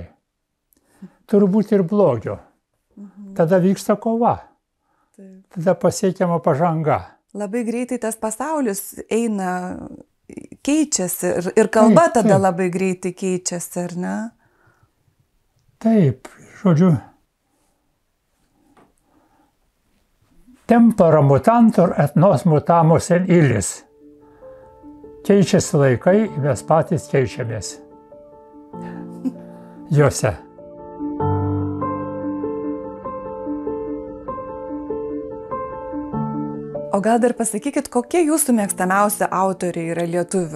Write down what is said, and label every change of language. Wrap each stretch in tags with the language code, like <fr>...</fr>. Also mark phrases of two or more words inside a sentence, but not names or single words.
<lt>Turi būti ir blogio. Tada vyksta kova. Tada pasiekiama pažanga. Labai greitai tas pasaulis eina, keičiasi ir kalba tada labai greitai keičiasi, ar ne? Taip, žodžiu.</lt> <la>Tempora mutantur et nos mutamus in illis.</la> <lt>Keičiasi laikai, mes patys keičiamės. Juose. O gal dar pasakykit, kokie jūsų mėgstamiausi autoriai yra lietuvių?</lt>